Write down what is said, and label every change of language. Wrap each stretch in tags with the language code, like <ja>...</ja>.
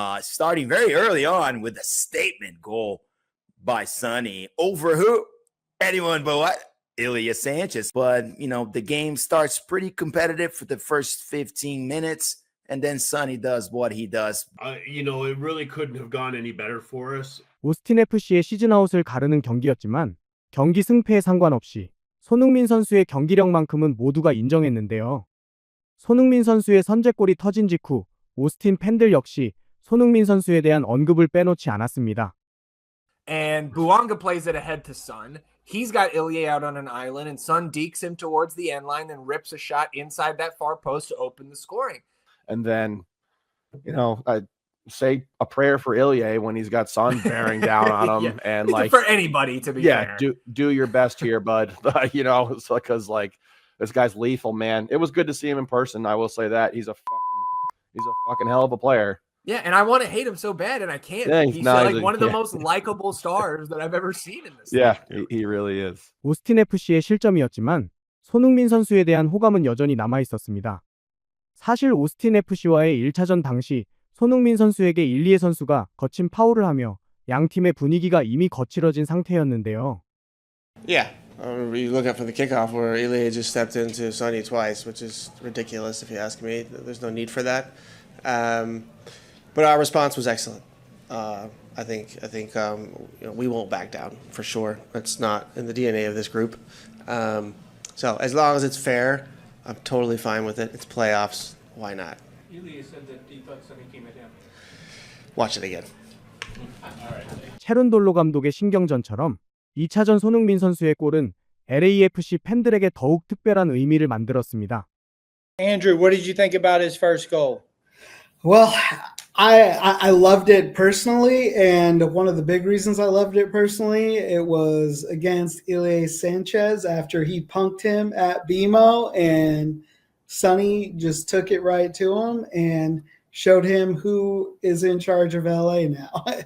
<en>Starting very early on with a statement goal by Sonny over who? Anyone but what? Ilya Sanchez. But, you know, the game starts pretty competitive for the first 15 minutes, and then Sonny does what he does. You know, it really couldn't have gone any better for us.</en> <ko>오스틴 FC의 시즌 아웃을 가르는 경기였지만 경기 승패에 상관없이 손흥민 선수의 경기력만큼은 모두가 인정했는데요. 손흥민 선수의 선제골이 터진 직후 오스틴 팬들 역시 손흥민 선수에 대한 언급을 빼놓지 않았습니다.</ko> <en>And Bouanga plays it ahead to Son. He's got Ilya out on an island, and Son dekes him towards the end line and rips a shot inside that far post to open the scoring. And then, you know, I say a prayer for Ilya when he's got Son bearing down on him, and like for anybody to be fair. do your best here, bud. You know, it's because like this guy's lethal, man. It was good to see him in person. I will say that he's a fucking hell of a player. Yeah, and I want to hate him so bad, and I can't. Yeah, he's like one of the most likable stars that I've ever seen in this. Yeah, he really is.</en> <ko>오스틴 FC의 실점이었지만 손흥민 선수에 대한 호감은 여전히 남아 있었습니다. 사실 오스틴 FC와의 1차전 당시 손흥민 선수에게 일리에 선수가 거친 파울을 하며 양 팀의 분위기가 이미 거칠어진 상태였는데요.</ko> <en>Yeah, you look up for the kickoff where Ilya just stepped into Sonny twice, which is ridiculous if you ask me. There's no need for that. But our response was excellent. I think you know, we won't back down for sure. That's not in the DNA of this group. So as long as it's fair, I'm totally fine with it. It's playoffs. Why not? Ilya said that he thought Sonny came at him. Watch it again.</en> <ko>체룬돌로 감독의 신경전처럼 2차전 손흥민 선수의 골은 LAFC 팬들에게 더욱 특별한 의미를 만들었습니다.</ko> <en>Andrew, what did you think about his first goal? well, I loved it personally, and one of the big reasons I loved it personally, it was against Ilya Sanchez after he punked him at BMO, and Sonny just took it right to him and showed him who is in charge of LA now.</en>